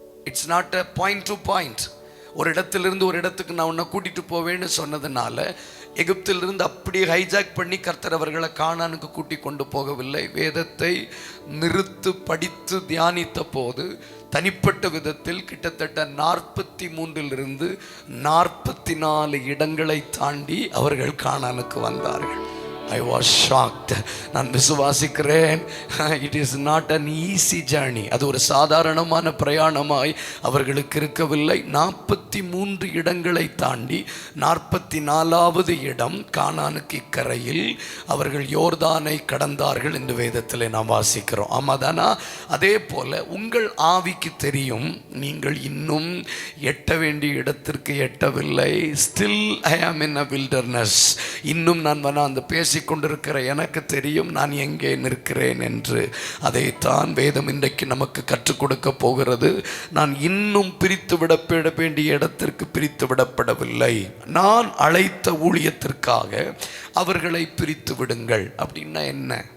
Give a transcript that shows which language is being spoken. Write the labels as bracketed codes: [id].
[en] It's not a point to point. [ta] ஒரு இடத்திலிருந்து ஒரு இடத்துக்கு நான் உன்னை கூட்டிட்டு போவேன்னு சொன்னதுனால எகிப்திலிருந்து அப்படியே ஹைஜாக் பண்ணி கர்த்தர் அவர்களை கானானுக்கு கூட்டி கொண்டு போகவில்லை. வேதத்தை நிறுத்து படித்து தியானித்த போது தனிப்பட்ட விதத்தில் கிட்டத்தட்ட 43 இடங்களை தாண்டி அவர்கள் கானானுக்கு வந்தார்கள். [en] I was shocked. [ta] நான் விசுவாசிக்கிறேன், [en] it is not an easy journey. [ta] அது ஒரு சாதாரணமான பிரயாணமாய் அவர்களுக்கு இருக்கவில்லை. 43 இடங்களை தாண்டி 44வது இடம் கானானுக்கு இக்கரையில் அவர்கள் யோர்தானை கடந்தார்கள் என்று வேதத்தில் நாம் வாசிக்கிறோம். ஆமாதானா? அதே போல உங்கள் ஆவிக்கு தெரியும், நீங்கள் இன்னும் எட்ட வேண்டிய இடத்திற்கு எட்டவில்லை. [en] Still I am in a wilderness. [ta] இன்னும் நான் அந்த பேசிக்கொண்டிருக்கிற எனக்கு தெரியும் நான் எங்கே நிற்கிறேன் என்று. அதைத்தான் வேதம் இன்றைக்கு நமக்கு கற்றுக் கொடுக்க போகிறது. நான் இன்னும் பிரித்து விடப்பட வேண்டிய இடத்திற்கு பிரித்து விடப்படவில்லை. நான் அழைத்த ஊழியத்திற்காக அவர்களை பிரித்து விடுங்கள். அப்படின்னா என்ன?